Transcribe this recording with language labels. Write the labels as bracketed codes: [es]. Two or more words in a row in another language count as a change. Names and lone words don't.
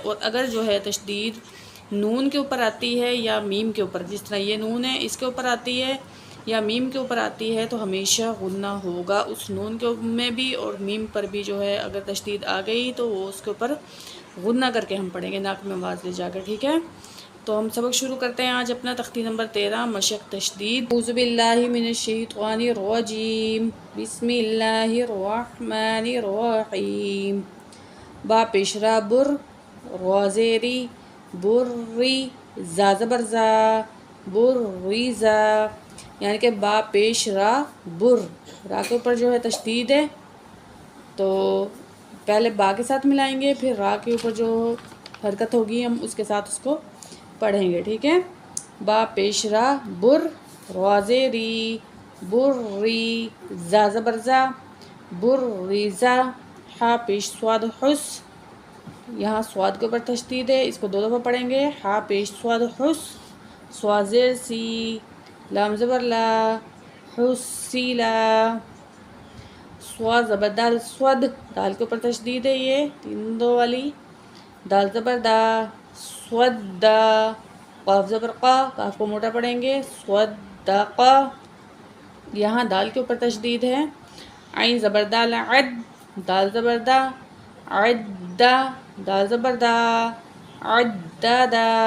[ur] اور اگر جو ہے تشدید نون کے اوپر آتی ہے یا میم کے اوپر، جس طرح یہ نون ہے اس کے اوپر آتی ہے یا میم کے اوپر آتی ہے، تو ہمیشہ غنہ ہوگا اس نون کے میں بھی، اور میم پر بھی جو ہے اگر تشدید آ گئی تو وہ اس کے اوپر غنہ کر کے ہم پڑھیں گے، ناک میں آواز لے جا کر، ٹھیک ہے۔ تو ہم سبق شروع کرتے ہیں آج اپنا، تختی نمبر 13 مشق تشدید۔ [ar] اعوذ باللہ من الشیطان الرجیم، بسم اللہ الرحمن الرحیم۔ [ur] با پیشرا بر، را زیری بری، زا زبر زا بریزا، یعنی کہ با پیش را بر، را کے اوپر جو ہے تشدید ہے تو پہلے با کے ساتھ ملائیں گے، پھر را کے اوپر جو حرکت ہوگی ہم اس کے ساتھ اس کو پڑھیں گے، ٹھیک ہے۔ با پیش را بر، را زیری بری، زا زبر زا بریزا، ہا پیش سواد حس، یہاں سواد کے اوپر تشدید ہے، اس کو 2 دفعہ پڑھیں گے، ہا پیش سواد حس، سوا زیر سی، لام زبر لا حسیلا، سوا زبر دال سود، دال کے اوپر تشدید ہے، یہ 3 دو والی، دال زبر دا سود دا، قاف زبر قا، قاف کو موٹا پڑھیں گے، سود دا قا، یہاں دال کے اوپر تشدید ہے، عین زبر دال عد، دال زبر دا عدّا، دال زبر دا عدّدا۔